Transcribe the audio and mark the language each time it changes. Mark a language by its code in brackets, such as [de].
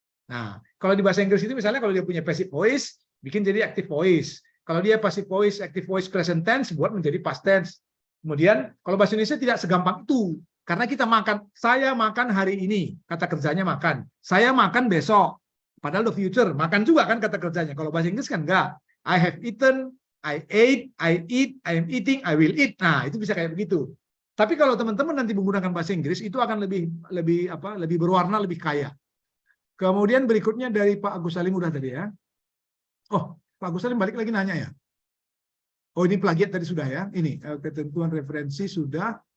[id] Nah, kalau di bahasa Inggris itu misalnya kalau dia punya passive voice, bikin jadi active voice. Kalau dia passive voice, active voice, present tense, buat menjadi past tense. Kemudian kalau bahasa Indonesia tidak segampang itu. Karena kita makan, saya makan hari ini, kata kerjanya makan. Saya makan besok. Padahal the future, makan juga kan kata kerjanya. Kalau bahasa Inggris kan enggak. [en] I have eaten, I ate, I eat, I am eating, I will eat. [id] Nah, itu bisa kayak begitu. Tapi kalau teman-teman nanti menggunakan bahasa Inggris, itu akan lebih berwarna, lebih kaya. Kemudian berikutnya dari Pak Agus Salim udah tadi ya. Oh, Pak Agus Salim balik lagi nanya ya. Oh, ini plagiat tadi sudah ya. Ini ketentuan referensi sudah.